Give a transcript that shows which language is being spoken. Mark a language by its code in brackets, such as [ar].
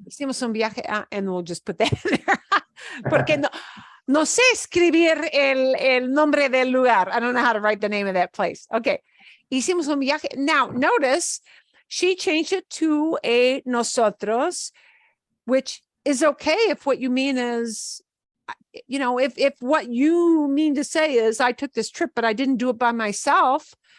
[es] Hicimos un viaje, [en] and we'll just put that in there. [es] Porque no sé escribir el nombre del lugar. [en] I don't know how to write the name of that place. Okay. [es] Hicimos un viaje. [en] Now, notice she changed it to a nosotros, which is okay if what you mean is, you know, if what you mean to say is I took this trip, but I didn't do it by myself.